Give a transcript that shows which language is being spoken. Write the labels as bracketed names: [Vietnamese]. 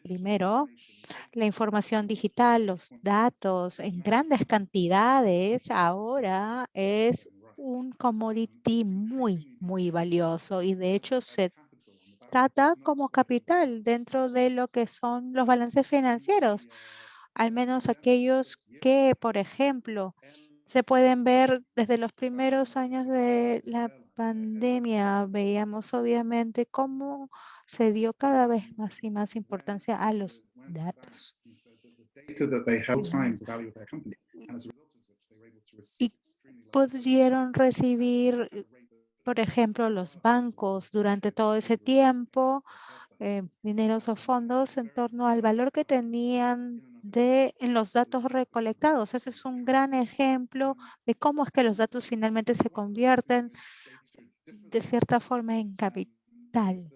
[Spanish] Primero, la información digital, los datos en grandes cantidades ahora es un commodity muy, muy valioso y de hecho se trata como capital dentro de lo que son los balances financieros, al menos aquellos que, por ejemplo, se pueden ver desde los primeros años de la pandemia. Veíamos obviamente cómo se dio cada vez más y más importancia a los datos. [English] Data that they held Mm, times the value of their company. And as a result of which they were able to receive [Spanish] Y pudieron recibir, por ejemplo, los bancos durante todo ese tiempo, dineros o fondos en torno al valor que tenían en los datos recolectados. Ese es un gran ejemplo de cómo es que los datos finalmente se convierten de cierta forma en capital.